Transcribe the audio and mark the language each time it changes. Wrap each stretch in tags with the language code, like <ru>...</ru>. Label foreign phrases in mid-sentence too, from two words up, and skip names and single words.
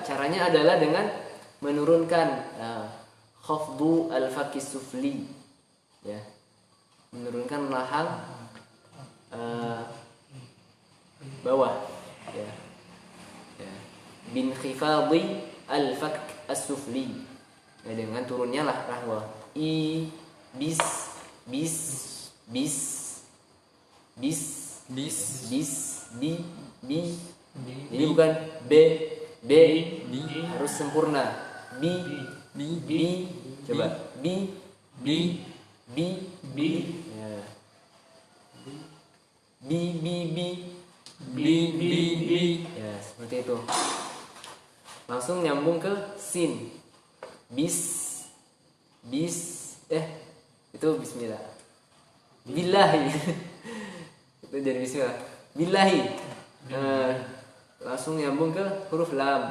<id>Caranya adalah dengan menurunkan</id> <ar>خفض الفك السفلي,</ar> <id>ya, menurunkan rahang bawah, ya.</id> <ar>بانخفاض الفك السفلي,</ar> <id>ya, dengan turunnya lah rahang bawah. I bis bi. Jadi bukan b harus sempurna. Bi coba bi ya. Bi ya, seperti itu. Langsung nyambung ke sin. Itu bismillah. Billahi. Itu jadi bismillah. Billahi. Langsung nyambung ke huruf lam.</id>